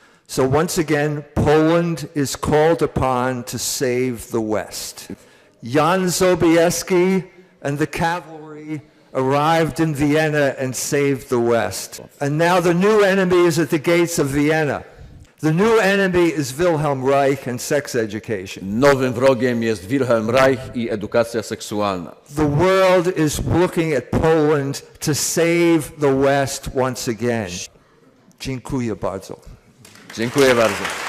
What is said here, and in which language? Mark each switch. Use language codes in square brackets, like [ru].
[en] So once again, Poland is called upon to save the West. Jan Sobieski and the cavalry arrived in Vienna and saved the West. And now the new enemy is at the gates of Vienna. The new enemy is Wilhelm Reich and sex education. [pl] Nowym wrogiem jest Wilhelm Reich I edukacja seksualna. [en] The world is looking at Poland to save the West once again. [pl] Dziękuję bardzo. Dziękuję bardzo.